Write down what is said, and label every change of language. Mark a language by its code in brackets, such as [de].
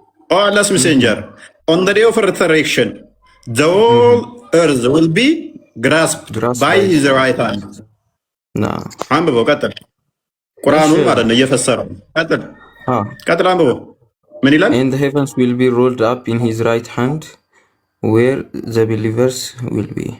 [en] Allah's messenger, on the day of resurrection, the whole earth will be grasped by his right hand. [am] አንብበው ቀጥል። ቁርአኑን ማለት ነው እየፈሰረው። ቀጥል አንብበው። ምን ይላል? [en] And the heavens will be rolled up in his right hand where the believers will be.